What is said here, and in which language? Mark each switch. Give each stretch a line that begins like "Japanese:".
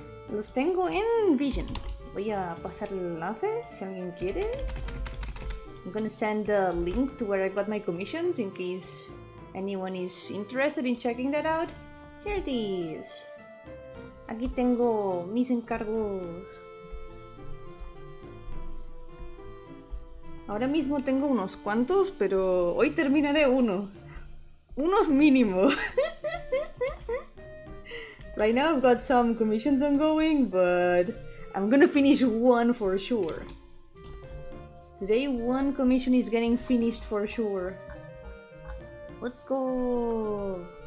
Spanish: Los tengo en Vision. Voy a pasar el enlace si alguien quiere.
English: I'm gonna send a link to where I got my commissions in case anyone is interested in checking that out. Here it is.
Spanish: Aquí tengo mis encargos. Ahora mismo tengo unos cuantos, pero hoy terminaré uno. Unos mínimo.
English: Right now I've got some commissions ongoing, but I'm gonna finish one for sure. Today one commission is getting finished for sure. Let's go!